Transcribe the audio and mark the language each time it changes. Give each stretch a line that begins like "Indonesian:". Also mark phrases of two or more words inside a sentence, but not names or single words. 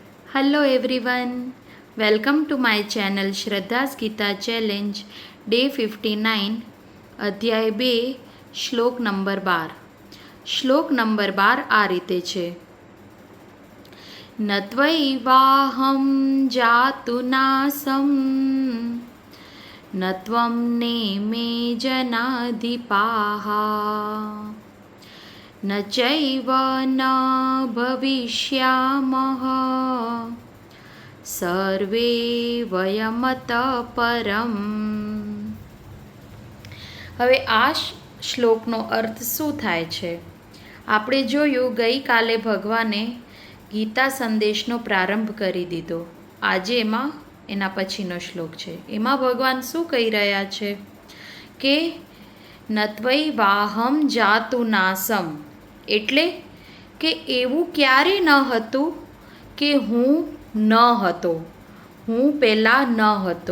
English: Hello everyone, welcome to my channel Shraddha's Gita Challenge Day 59
Gujarati: અધ્યાય 2 શ્લોક નંબર 12 શ્લોક નંબર 12 આ રીતે છે
Sanskrit: नत्वैवाहम जातु नासम नत्वम नेमे जनाधिपाहा न चैव न भविष्यामः सर्वे वयमत परम।
Gujarati: હવે આ શ્લોકનો અર્થ શું થાય છે? આપણે જોયું ગઈકાલે ભગવાને ગીતા સંદેશનો પ્રારંભ કરી દીધો. આજે એના પછીનો શ્લોક છે. એમાં ભગવાન શું કહી રહ્યા છે કે
Sanskrit: नत्वै वाहम जातु नासम,
Gujarati: એટલે કે એવું ક્યારે ન હતું કે હું ન હતો, હું પહેલાં ન હતો.